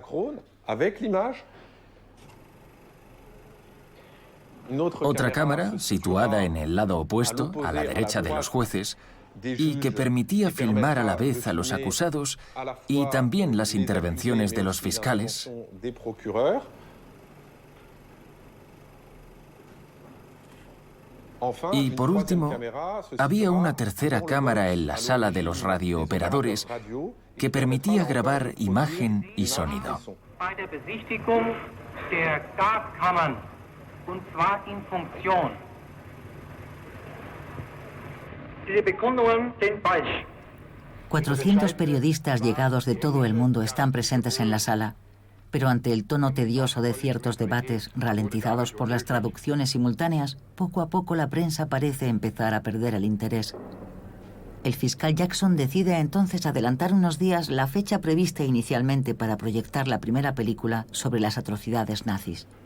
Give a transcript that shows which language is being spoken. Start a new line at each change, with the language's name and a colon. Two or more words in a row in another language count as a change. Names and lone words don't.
Spanish: Otra cámara, situada en el lado opuesto, a la derecha de los jueces, y que permitía filmar a la vez a los acusados y también las intervenciones de los fiscales. Y por último, había una tercera cámara en la sala de los radiooperadores que permitía grabar imagen y sonido.
German: und zwar in Funktion. Diese Bekundungen sind falsch.
Spanish: 400 periodistas llegados de todo el mundo están presentes en la sala, pero ante el tono tedioso de ciertos debates ralentizados por las traducciones simultáneas, poco a poco la prensa parece empezar a perder el interés. El fiscal Jackson decide entonces adelantar unos días la fecha prevista inicialmente para proyectar la primera película sobre las atrocidades nazis.